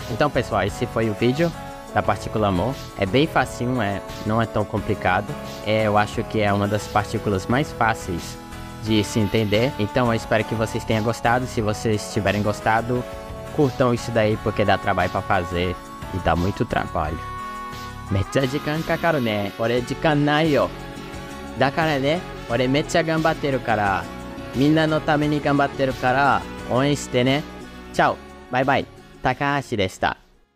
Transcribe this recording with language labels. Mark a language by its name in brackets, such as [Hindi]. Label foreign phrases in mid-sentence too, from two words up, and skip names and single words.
[Portuguese] Então, pessoal, esse foi o vídeo da partícula mo. É bem facinho, não é tão complicado. Eu acho que é uma das partículas mais fáceis de se entender. Então eu espero que vocês tenham gostado. Se vocês tiverem gostado, curtam isso daí, porque dá trabalho pra fazer. E dá muito trabalho. [Japanese] めっちゃ時間かかるね。俺時間ないよ. だからね、俺めっちゃ頑張ってるから。みんなのために頑張ってるから. 応援してね. Tchau. [English] Bye bye. [Japanese] 高橋でした.